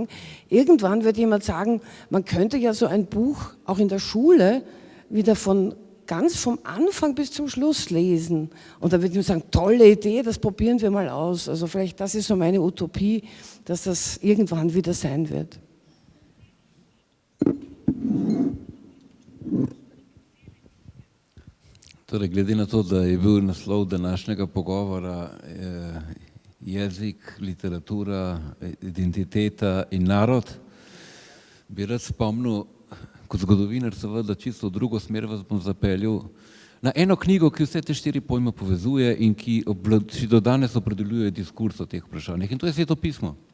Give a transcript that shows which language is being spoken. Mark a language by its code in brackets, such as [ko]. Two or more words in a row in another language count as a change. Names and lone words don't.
[de] Irgendwann wird jemand sagen, man könnte ja so ein Buch auch in der Schule wieder ganz vom Anfang bis zum Schluss lesen. Und dann wird jemand sagen, tolle Idee, das probieren wir mal aus. Also vielleicht das ist so meine Utopie, dass das irgendwann wieder sein wird. [sl] Torej, glede na to, da je bil naslov današnjega pogovora jezik, literatura, identiteta in narod, bi rad spomnil, kot zgodovinar seveda čisto v drugo smer vas bom zapeljal, na eno knjigo, ki vse te 4 pojme povezuje in ki do danes opredeljuje diskurs o teh vprašanjih, in to je Sveto pismo.